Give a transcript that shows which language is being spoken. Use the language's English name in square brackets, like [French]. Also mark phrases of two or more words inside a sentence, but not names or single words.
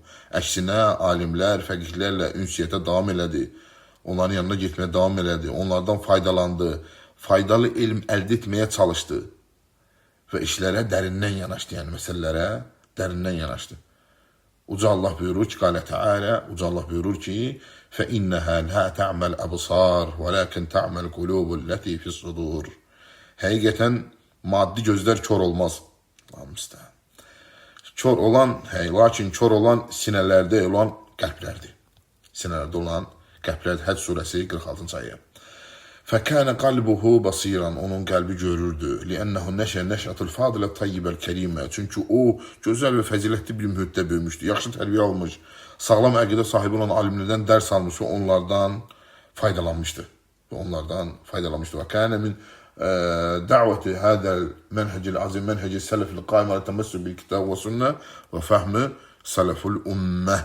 [Azerbaijani] Əksinə, alimlər, fəqihlərlə ünsiyyətə davam elədi. Onların yanına getməyə davam elədi. Onlardan faydalandı. Faydalı elm əldə etməyə çalışdı. Və işlərə dərindən yanaşdı. Yəni, məsələlərə dərindən yanaşdı. Uca Allah buyurur ki, [Arabic] قال تعالى, [Azerbaijani] Uca Allah buyurur ki, [Arabic] فَإِنَّهَا لَا تَعْمَ الْأَبْصَارِ وَلَكِنْ تَعْمَ الْقُلُوبُ الَّتِي فِي الصُّدُورِ. [Azerbaijani] Həqiqətən maddi gözlər kör olmaz. Kör olan, lakin kör olan sinələrdə olan qəlblərdir. Sinələrdə olan qəlblərdir. Həc surəsi 46-cı ayə. [Arabic] فَكَانَ قَلْبُهُ بَصِيرًا. [Azerbaijani] Onun qəlbi görürdü. [Arabic] لِأَنَّهُ نَشَى نَشْأَةُ الْفَاضِلَ الطَّيِّبَ الْكَرِيمَ. [Azerbaijani] Çünki o, gözəl və fəzilətli bir mühitdə böyümüşdü. Yaxşı tərbiyə almış, sağlam əqidə sahibi olan alimlərdən dərs almış və onlardan faydalanmışdı. [Arabic] وكان من دعاة هذا المنهج العظيم، منهج السلف القائم على التمسك بالكتاب والسنة وفهم سلف الأمة.